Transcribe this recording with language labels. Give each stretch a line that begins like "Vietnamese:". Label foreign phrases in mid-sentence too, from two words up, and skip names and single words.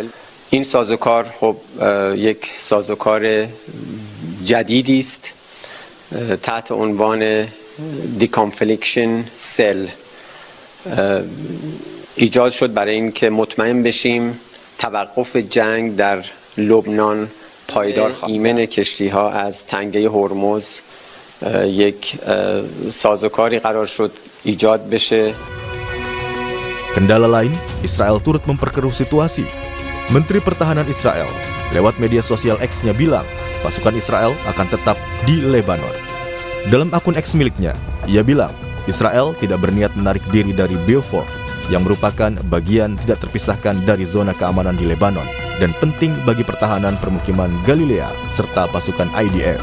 Persian: این سازوکار خب یک سازوکار جدیدی است تحت عنوان
English: deconfliction cell
Persian: ایجاد شد برای اینکه مطمئن بشیم توقف جنگ در لبنان پایدار ایمن کشتی‌ها از تنگه هرمز یک سازوکاری قرار شد ایجاد بشه.
Indonesian: Kendala lain, Israel turut memperkeruh situasi. Menteri Pertahanan Israel lewat media sosial X-nya bilang pasukan Israel akan tetap di Lebanon. Dalam akun X miliknya, ia bilang Israel tidak berniat menarik diri dari Beaufort yang merupakan bagian tidak terpisahkan dari zona keamanan di Lebanon dan penting bagi pertahanan permukiman Galilea serta pasukan IDF.